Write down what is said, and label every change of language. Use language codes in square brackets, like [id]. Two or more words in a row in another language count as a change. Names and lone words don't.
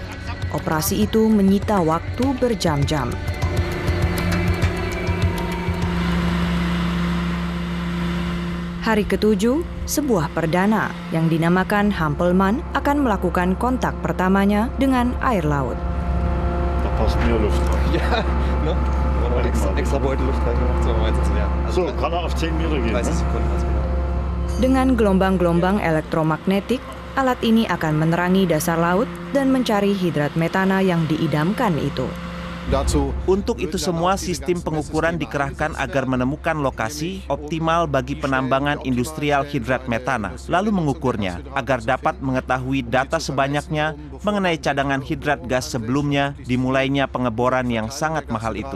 [id] Operasi itu menyita waktu berjam-jam. Hari ke-7, sebuah perdana yang dinamakan Hampelmann akan melakukan kontak pertamanya dengan air laut. [de] Da passt mehr Luft rein. Ja, ne? Extra Beutel Luft reingemacht, so weiter zu lernen. So, kann er auf 10 Meter gehen, 30 ne? Sekunden was genau. [id] Dengan gelombang-gelombang elektromagnetik, alat ini akan menerangi dasar laut dan mencari hidrat metana yang diidamkan itu. Untuk itu semua sistem pengukuran dikerahkan agar menemukan lokasi optimal bagi penambangan industrial hidrat metana, lalu mengukurnya agar dapat mengetahui data sebanyaknya mengenai cadangan hidrat gas sebelumnya dimulainya pengeboran yang sangat mahal itu.